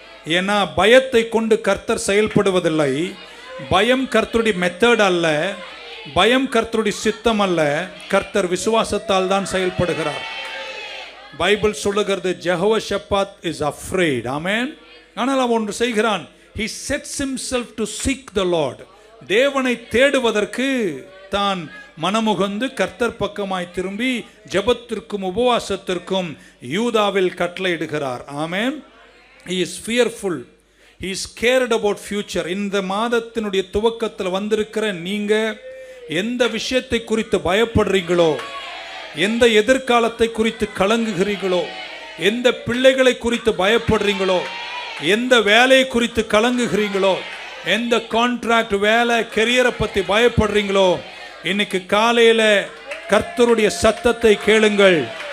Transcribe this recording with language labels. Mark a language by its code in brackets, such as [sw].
[ta] ஏன்னா பயத்தை கொண்டு கர்த்தர் செயல்படுவதில்லை. பயம் கர்த்தருடைய மெத்தட் அல்ல, பயம் கர்த்தருடைய சித்தம் அல்ல. கர்த்தர் விசுவாசத்தால் தான் செயல்படுகிறார். பைபிள் சொல்லுகிறது, ஜெகோஷாபாத் [en] Is afraid. [ta] ஆமென். ஆனால் அவன் ஒன்று செய்கிறான். [en] he sets himself to seek the Lord. [ta] தேவனை தேடுவதற்கு தான் மனமுகந்து கர்த்தர் பக்கமாய் திரும்பி ஜெபத்திற்கும் உபவாசத்திற்கும் யூதாவில் கட்டளையிடுகிறார். ஆமென். [en] he is fearful, he is scared about future. [ta] இந்த மாதத்தினுடைய துவக்கத்தில் வந்திருக்கிற நீங்க எந்த விஷயத்தை குறித்து பயப்படுறீங்களோ, எந்த எதிர்காலத்தை குறித்து கலங்குகிறீங்களோ, எந்த பிள்ளைகளை குறித்து பயப்படுறீங்களோ, எந்த வேலையை குறித்து கலங்குகிறீங்களோ, எந்த கான்ட்ராக்ட் வேலை கெரியரை பற்றி பயப்படுறீங்களோ, இன்னைக்கு காலையில கர்த்தருடைய சத்தத்தை கேளுங்கள்.